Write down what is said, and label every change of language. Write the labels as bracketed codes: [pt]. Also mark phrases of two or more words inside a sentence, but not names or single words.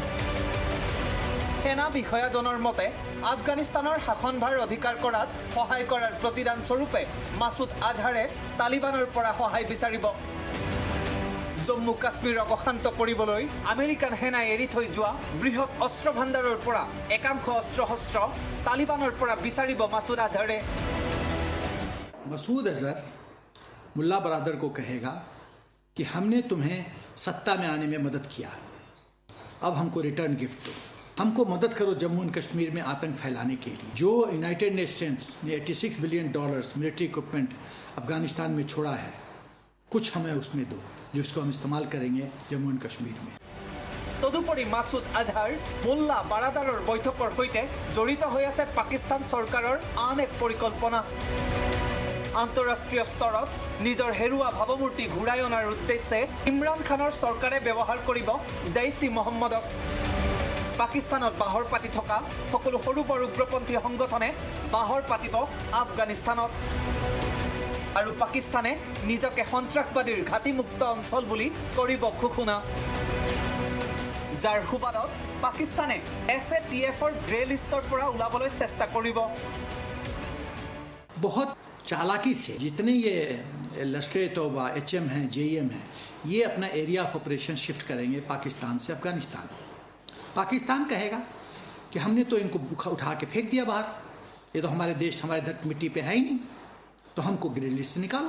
[as] সেনা বিষয়াজনৰ মতে আফগানিস্তানৰ শাসনভাৰ অধিকাৰ কৰাত সহায় কৰাৰ প্ৰতিদান স্বৰূপে মাছুদ আজহাৰে তালিবানৰ পৰা সহায় বিচাৰিব। জম্মু কাশ্মীৰক অশান্ত কৰিবলৈ আমেৰিকান সেনাই এৰি থৈ যোৱা বৃহৎ অস্ত্ৰ ভাণ্ডাৰৰ পৰা একাংশ অস্ত্ৰ শস্ত্ৰ তালিবানৰ পৰা বিচাৰিব মাছুদ আজহাৰে। [hi] मसूद अजहर मुल्ला बरादर को कहेगा कि हमने तुम्हें सत्ता में आने में मदद किया, अब हमको [en] return gift [hi] दो, हमको मदद करो जम्मू एंड कश्मीर में आतंक फैलाने के लिए। जो यूनाइटेड नेशंस ने $86 [en] billion military equipment [hi] अफगानिस्तान में छोड़ा है, कुछ हमें उसमें दो, जिसको हम इस्तेमाल करेंगे जम्मू एंड कश्मीर में। [as] তদুপৰি মাছুদ আজহাৰ মোল্লা বাৰাদাৰৰ বৈঠকৰ সৈতে জড়িত হৈ আছে পাকিস্তান চৰকাৰৰ আন এক পৰিকল্পনা। আন্তঃৰাষ্ট্ৰীয় স্তৰত নিজৰ হেৰুৱা ভাৱমূৰ্তি ঘূৰাই অনাৰ উদ্দেশ্যে ইমৰান খানৰ চৰকাৰে ব্যৱহাৰ কৰিব জৈশ ই মহম্মদক। পাকিস্তানত বাহৰ পাতি থকা সকলো সৰু বৰ উগ্ৰপন্থী সংগঠনে বাহৰ পাতিব আফগানিস্তানত। আৰু পাকিস্তানে নিজকে সন্ত্ৰাসবাদীৰ ঘাটিমুক্ত অঞ্চল বুলি কৰিব ঘোষণা, যাৰ সুবাদত পাকিস্তানে FATFৰ [en] grey list [as] পৰা ওলাবলৈ চেষ্টা কৰিব। [hi] बहुत चालाकी से जितने ये लश्कर तौबा HM हैं JM हैं, ये अपना [en] area of operation [hi] शिफ्ट करेंगे पाकिस्तान से अफगानिस्तान। पाकिस्तान कहेगा कि हमने तो इनको उठा के फेंक दिया बाहर, ये तो हमारे देश हमारे धरती मिट्टी पे है ही नहीं, तो हमको [en] grey list [hi] से निकालो।